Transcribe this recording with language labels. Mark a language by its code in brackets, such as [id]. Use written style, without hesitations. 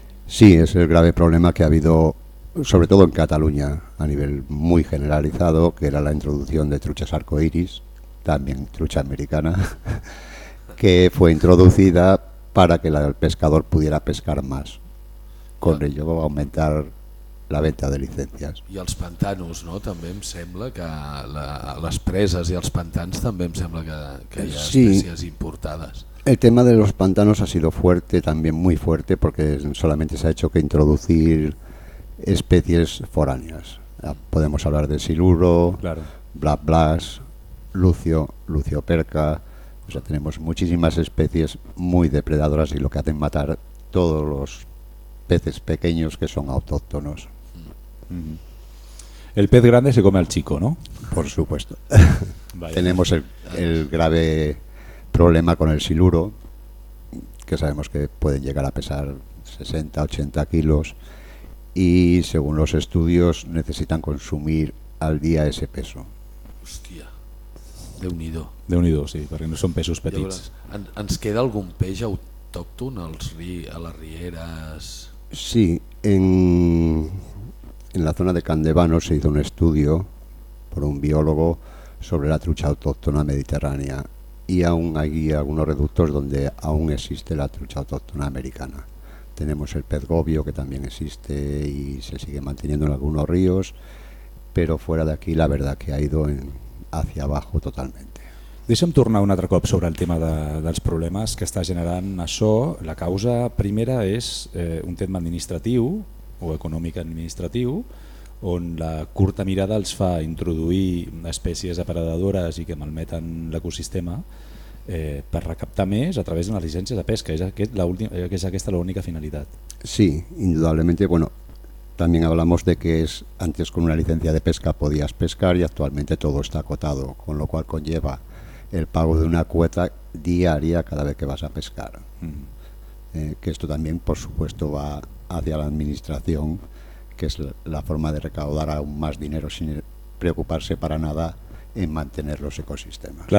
[es] Sí, es el grave problema que ha habido, sobre todo en Cataluña, a nivel muy generalizado, que era la introducción de truchas arcoíris, también trucha americana, que fue introducida para que el pescador pudiera pescar más. Con ello va a aumentar la venta de licencias. [ca] I els pantanos, no? També em sembla que les preses i els pantans també em sembla que hi ha espècies importades. [es] El tema de los pantanos ha sido fuerte, también muy fuerte, porque solamente se ha hecho que introducir especies foráneas. Podemos hablar de siluro, claro. Black Blas, lucio perca. O sea, tenemos muchísimas especies muy depredadoras y lo que hacen matar todos los peces pequeños que son autóctonos. El pez grande se come al chico, ¿no? Por supuesto. Tenemos el grave problema con el siluro, que sabemos que pueden llegar a pesar 60, 80 kilos y según los estudios necesitan consumir al día ese peso. [ca] Hòstia. Déu-n'hi-do. Déu-n'hi-do, sí, perquè no són pesos petits. Llavors, ens queda algun peix autòcton a les rieres? [es] Sí, en la zona de Candevano se hizo un estudio por un biólogo sobre la trucha autóctona mediterránea, y aún hay algunos reductos donde aún existe la trucha autóctona americana. Tenemos el pez gobio, que también existe y se sigue manteniendo en algunos ríos, pero fuera de aquí la verdad que ha ido hacia abajo totalmente. [ca] Deixa'm tornar un altre cop sobre el tema dels problemes que està generant això. La causa primera és un tema administratiu o econòmic administratiu, on la curta mirada els fa introduir espècies depredadores i que malmeten l'ecosistema per recaptar més a través de les llicències de pesca. És aquesta l'única finalitat? [es] Sí, indudablemente. Bueno, también hablamos de que es antes con una licencia de pesca podías pescar y actualmente todo está acotado, con lo cual conlleva el pago de una cuota diaria cada vez que vas a pescar. Que esto también, por supuesto, va hacia la administración, que es la forma de recaudar aún más dinero sin preocuparse para nada en mantener los ecosistemas.